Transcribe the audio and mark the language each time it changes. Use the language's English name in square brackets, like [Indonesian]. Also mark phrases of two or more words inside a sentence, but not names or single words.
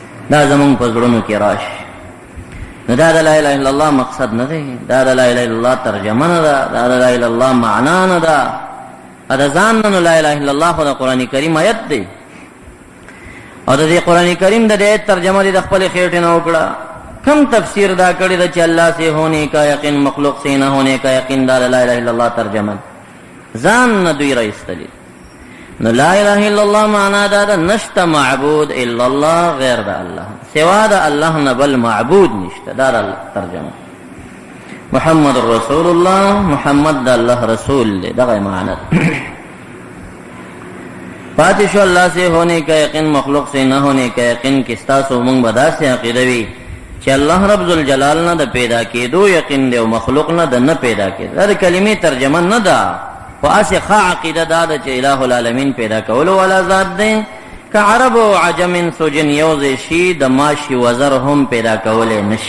[Pashto] دا زمونږ په زړونو کې راشي. نو دا د [Arabic] لا اله الا الله [Pashto] مقصد نه دی، دا د [Arabic] لا اله الا الله [Pashto] ترجمه نه ده، دا د [Arabic] لا اله الا الله [Pashto] معنا نه ده. دا ځان نه [Arabic] لا اله الا الله [Pashto] خو د قرآن کریم آیت دی، او د دې قرآن کریم د دې ترجمه د خپل خېټې نه وکړه. کم تفسیر دا کړی د چې [Urdu] الله سے ہونے کا یقین مخلوق سے نہ ہونے کا یقین، [Pashto] دا [Arabic] لا اله الا الله [Pashto] ترجمه ځان نه دوی راایستلی. نو [Arabic] لا اله الا الله [Pashto] معنا دا ده نشت [Arabic] معبود الا الله [Pashto] غیر د الله، سوا د الله نه بل معبود نشته. دا د ترجمه [Arabic] محمد رسول الله، [Pashto] محمد د الله رسول دی، دغه معنا. پاتې شو [Urdu] اللہ سے ہونے کا یقین مخلوق سے نہ ہونے کا یقین [Pashto] کې ستاسو مونږ به داسې عقیده وي چې الله [Arabic] رب ذوالجلال [Pashto] نه د پیدا کېدو یقین دی او مخلوق نه د نه پیدا کېدو. دا د کلمې ترجمه نه ده، خو هسې ښه عقیده دا ده چې [Arabic] اله العالمین [Pashto] پیدا کولو والا ذات دی. که عرب او عجم سوجن یو ځای شي د ماشي وزر هم پیدا کولی نشي.